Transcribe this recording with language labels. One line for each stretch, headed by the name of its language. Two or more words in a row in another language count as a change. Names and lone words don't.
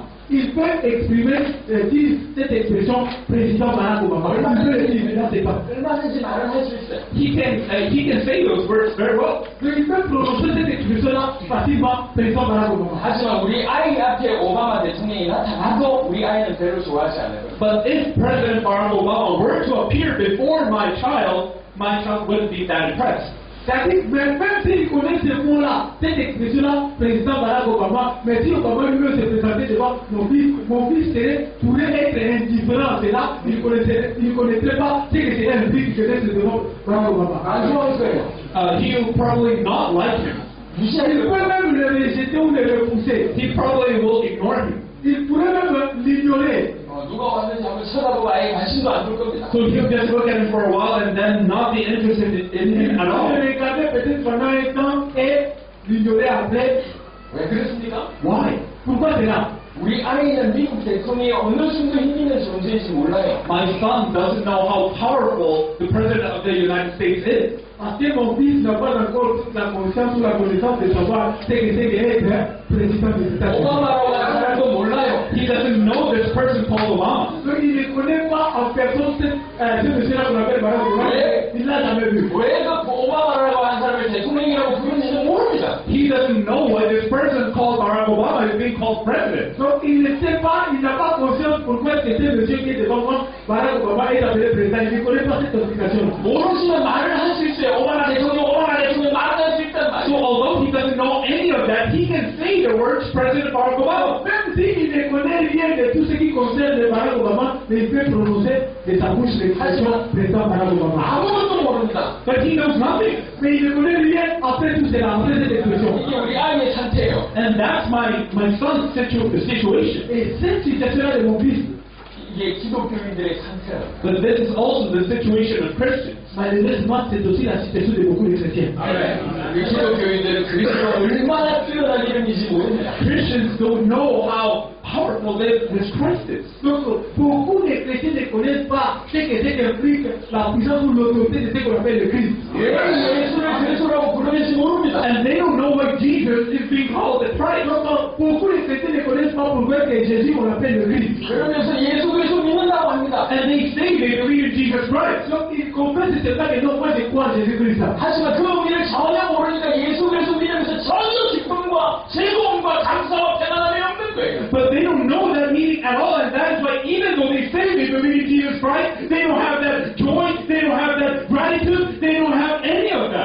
French: Il peut exprimer, dire cette expression président Barack Obama. Il peut le dire, mais là, c'est pas.
Korean: 얼마든지 말을 할 수 있어요.
English: He can say those words very well.
French: Mais il peut prononcer cette expression-là facilement, président Barack Obama.
Korean: 하지만 우리 아이 앞에 오바마 대통령이 나타나도 우리 아이는 별로 좋아하지 않아요.
English: But if President Barack Obama were to appear before my child wouldn't be that impressed.
French: C'est-à-dire, même s'il connaît ce mot-là, cette expression-là, président Barack Obama, mais si Obama lui-même se présentait devant mon fils pourrait être indifférent à cela, il ne connaîtrait pas ce que c'est un fils qui connaît devant Barack Obama.
English: He'll probably not like him.
French: Il peut même le rejeter ou le repousser.
English: He probably will ignore him.
French: Il pourrait même l'ignorer.
Korean: 누가 왔는지 한번 쳐다보고 아예 관심도 안 줄 겁니다.
English: So he'll just look at him for a while and then not be interested in him at all.
French: Il le regarder peut-être pendant un temps et l'ignorer après.
Korean: 왜 그렇습니까?
English: Why?
French: Pourquoi c'est là?
Korean: 우리 아이는 미국 대통령이 어느 정도 힘 있는 존재인지 몰라요.
English: My son doesn't know how powerful the President of the United States is.
French: Parce que mon fils n'a pas encore toute la conscience ou la connaissance de savoir ce que c'est qu'être président des États-Unis.
Korean: 오바마라고 하는 사람도 몰라요.
English: He doesn't know this person called Obama.
French: Donc il ne connaît pas en personne ce monsieur-là qu'on appelle Barack Obama. Il l'a jamais vu.
Korean: 왜 그 오바마라고 하는 사람을 대통령이라고 부르는지는 모릅니다.
English: He doesn't know why this person called Barack Obama is being called president.
French: Donc il ne sait pas, il n'a pas conscience pourquoi c'est ce monsieur qui est devant moi, Barack Obama est appelé président. Il ne connaît pas cette explication.
Korean: 모르시면 말을 할 수 있어요. 오바마 대통령 말을 할 수 있단 말이에요.
English: So although he doesn't know any of that, he can say the words President Barack Obama.
French: Même s'il ne connaît rien de tout ce qui concerne Barack Obama, mais il peut prononcer de sa bouche l'expression président Barack Obama.
Korean: 아무것도 모릅니다.
English: But he knows nothing.
French: Mais il ne connaît rien après tout cela, après cette expression.
Korean: 이게 우리 아이의 상태예요.
English: And that's my son's situation.
French: Et cette situation-là de mon fils,
Korean: 이게 기독교인들의 상태예요.
English: But this is also the situation of Christians.
French: malheureusement, c'est aussi la situation de beaucoup de chrétiens.
Korean: 우리 기독교인들은 그리스도가 얼마나 뛰어난 이름인지 모릅니다.
English: Christians don't know how powerful this Christ is.
French: Donc, beaucoup de chrétiens ne connaissent pas ce que c'est qu'implique la puissance ou l'autorité de ce qu'on appelle le Christ.
Korean: 예수를 그리스도라고 부르는지 모릅니다.
English: And they don't know why Jesus is being called the Christ.
French: Donc, beaucoup de chrétiens ne connaissent pas pourquoi que Jésus on l'appelle le Christ.
Korean: 그러면서 예수 그리스도 믿는다고 합니다.
English: And they say they believe in Jesus Christ.
French: Donc, ils comprennent ce pas que non, moi je crois en Jésus-Christ.
Korean: 하지만 그 의미를 전혀 모르니까 예수 그리스도 믿으면서 전혀 기쁨과 즐거움과 감사와 편안함이 없는 거예요.
English: But they don't know that meaning at all, and that's why even though they say they believe in Jesus Christ, they don't have that joy, they don't have that gratitude, they don't have any of that.